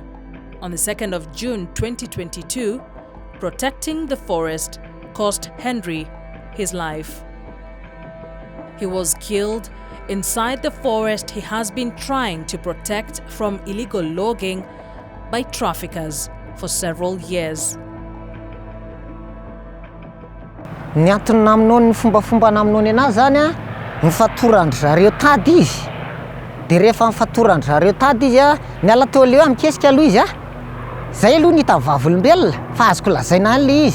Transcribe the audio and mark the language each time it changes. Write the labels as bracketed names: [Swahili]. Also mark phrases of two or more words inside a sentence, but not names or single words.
[English] On the 2nd of June 2022, protecting the forest cost Henry his life. He was killed inside the forest he has been trying to protect from illegal logging by traffickers for several years. [Malagasy] Ny antony aminao ny fombafomba aminao anazy zany a, mifatorandry zareo tady izy. De rehefa mifatorandry zareo tady izy a, miala teo leo amikesika aloha izy a. Zay aloha ny hitan'ny vavolombelona, fa azoko lazaina any le izy.